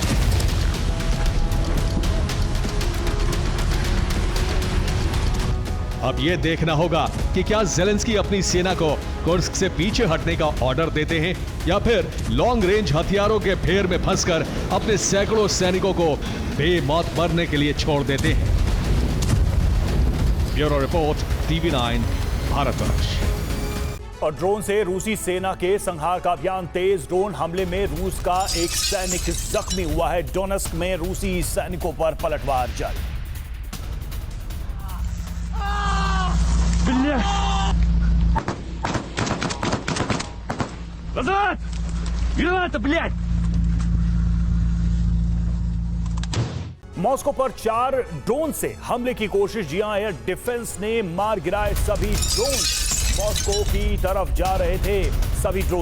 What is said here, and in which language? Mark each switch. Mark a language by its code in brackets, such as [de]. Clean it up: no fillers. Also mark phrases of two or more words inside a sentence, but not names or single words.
[hi] अब यह देखना होगा कि क्या ज़ेलेंस्की अपनी सेना को कुर्स्क से पीछे हटने का ऑर्डर देते हैं या फिर [en] long range [hi] हथियारों के फेर में फंसकर अपने सैकड़ों सैनिकों को बेमौत मरने के लिए छोड़ देते हैं। [en] bureau report, [hi] TV9 भारतवर्ष। और ड्रोन से रूसी सेना के संहार का अभियान तेज। ड्रोन हमले में रूस का एक सैनिक जख्मी हुआ है। डोनेस्क में रूसी सैनिकों पर पलटवार जारी। [ru] Назад! Граната, блядь! [hi] मॉस्को पर 4 ड्रोन से हमले की कोशिश। जी हां, [en] air defense [hi] ने मार गिराए सभी ड्रोन। मॉस्को की तरफ जा रहे थे सभी ड्रोन।